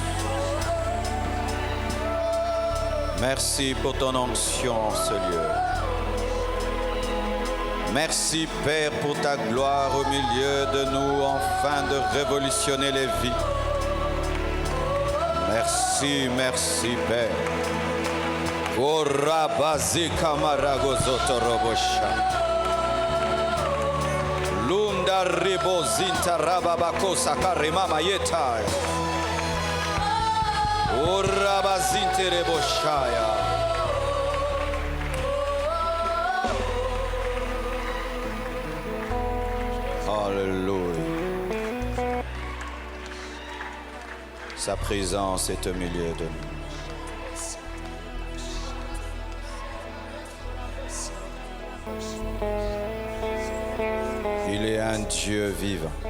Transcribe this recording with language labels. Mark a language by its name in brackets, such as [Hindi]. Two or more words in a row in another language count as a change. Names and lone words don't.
[French] Merci pour ton onction en ce lieu. Merci Père pour ta gloire au milieu de nous, afin de révolutionner les vies. Merci, merci Père. Orabazi kamaragozoto robosha. Lunda ribozinta rababakosa karimama yetai. Orabazinte reboshaya. Alléluia. Sa présence est au milieu de nous. Il est un Dieu vivant.